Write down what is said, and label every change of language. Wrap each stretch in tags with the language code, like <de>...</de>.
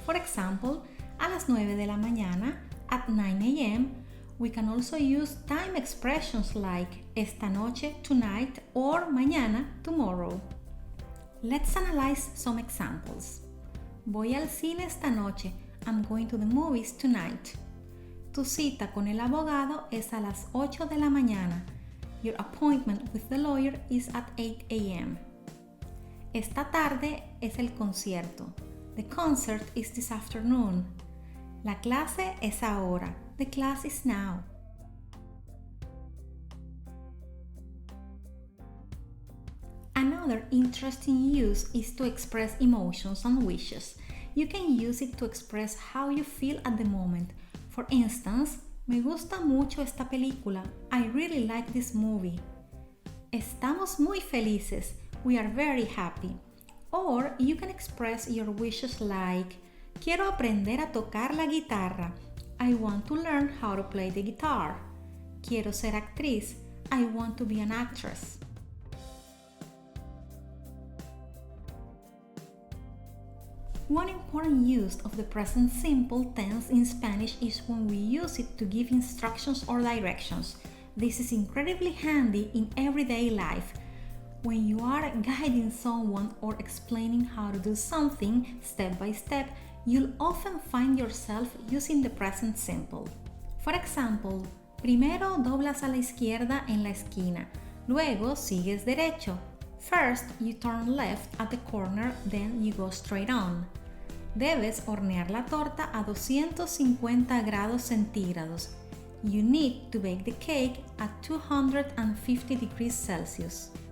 <en>For example,</en> <es>a las 9 de la mañana,</es> <en>at 9 a.m., we can also use time expressions like esta noche, tonight, or mañana, tomorrow. Let's analyze some examples.</en> <es>Voy al cine esta noche.</es> <en>I'm going to the movies tonight.</en> <es>Tu cita con el abogado es a las 8 de la mañana.</es> <en>Your appointment with the lawyer is at 8 a.m.</en> <es>Esta tarde es el concierto.</es> <en>The concert is this afternoon.</en> <es>La clase es ahora.</es> <en>The class is now. Another Another interesting use is to express emotions and wishes. You can use it to express how you feel at the moment. For instance,</en> <es>me gusta mucho esta película.</es> <en>I really like this movie.</en> <es>Estamos muy felices.</es> <en>We are very happy. Or you can express your wishes like,</en> <es>quiero aprender a tocar la guitarra.</es> <en>I want to learn how to play the guitar.</en> <es>Quiero ser actriz.</es> <en>I want to be an actress. One important use of the present simple tense in Spanish is when we use it to give instructions or directions. This is incredibly handy in everyday life. When you are guiding someone or explaining how to do something step by step, you'll often find yourself using the present simple. For example,</en> <es>primero doblas a la izquierda en la esquina, luego sigues derecho.</es> <en>First, you turn left at the corner, then you go straight on.</en> <es>Debes hornear la torta a 250 grados centígrados.</es> <en>You need to bake the cake at 250 degrees Celsius.</en>